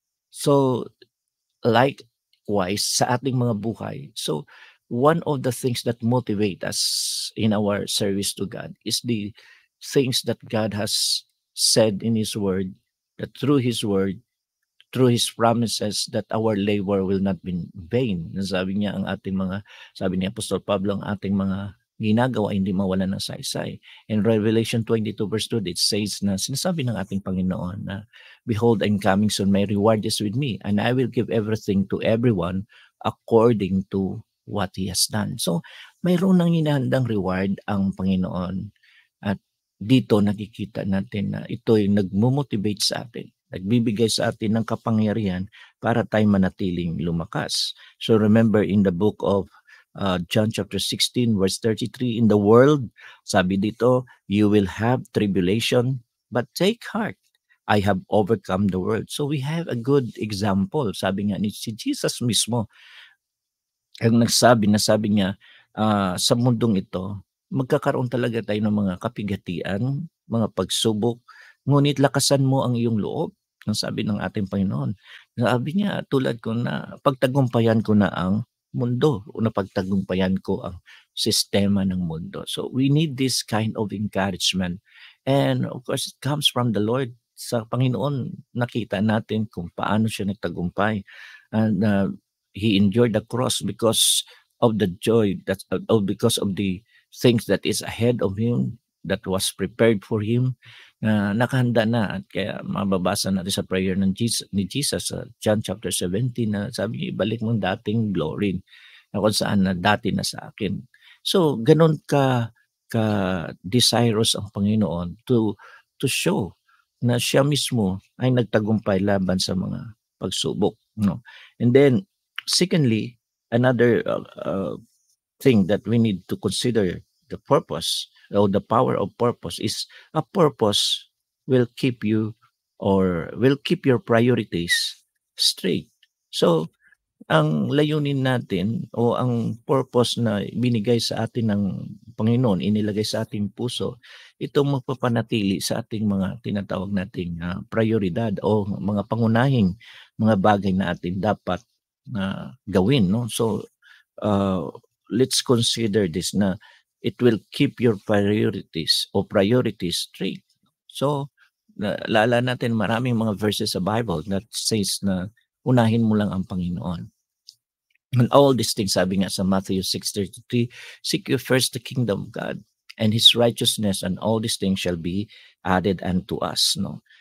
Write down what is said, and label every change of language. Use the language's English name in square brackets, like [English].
[English] So likewise [Filipino] sa ating mga buhay, [English] so one of the things that motivate us in our service to God is the things that God has said in His Word, that through His Word, through His promises, that our labor will not be in vain. [Filipino] Sabi niya, sabi ni Apostol Pablo, ang ating mga ginagawa hindi mawalan ng saysay. [English] In Revelation 22 verse 2, it says [Filipino] na sinasabi ng ating Panginoon na, [English] behold, I'm coming soon, my reward is with me, and I will give everything to everyone according to what He has done. [Filipino] So, mayroon nang hinahandang reward ang Panginoon at dito nakikita natin na ito'y nagmo-motivate sa atin, nagbibigay sa atin ng kapangyarihan para tayo manatiling lumakas. [English] So remember in the book of John chapter 16 verse 33, in the world, [Filipino] sabi dito, [English] you will have tribulation, but take heart. I have overcome the world. So we have a good example. [Filipino] Sabi nga ni si Jesus mismo, ang sabi niya, sa mundong ito, magkakaroon talaga tayo ng mga kapigatian, mga pagsubok, ngunit lakasan mo ang iyong loob, ang sabi ng ating Panginoon. Sabi niya, tulad ko na pagtagumpayan ko na ang mundo, o napagtagumpayan ko ang sistema ng mundo. [English] So we need this kind of encouragement. And of course, it comes from the Lord. [Filipino] Sa Panginoon, nakita natin kung paano siya nagtagumpay. [English] And He endured the cross because of the joy because of the things that is ahead of him, that was prepared for him, [Filipino] nakahanda na. At kaya mababasa natin sa prayer ni Jesus sa John chapter 17 na sabi niya, ibalik mo dating glory na kung saan na dati na sa akin. So ganun ka desirous ang Panginoon [English] to show [Filipino] na siya mismo ay nagtagumpay laban sa mga pagsubok, no? [English] And then secondly, another thing that we need to consider, the purpose or the power of purpose, is a purpose will keep you or will keep your priorities straight. [Filipino] So ang layunin natin o ang purpose na binigay sa atin ng Panginoon, inilagay sa ating puso, itong magpapanatili sa ating mga tinatawag nating prioridad o mga pangunahing mga bagay na atin dapat gawin, no? [English] So let's consider this na it will keep your priorities straight. [Filipino] So lala natin maraming mga verses sa Bible [English] that says [Filipino] na unahin mo lang ang Panginoon. [English] And all these things, [Filipino] sabi nga sa [English] Matthew 6:33, seek you first the kingdom of God and His righteousness, and all these things shall be added unto us, no?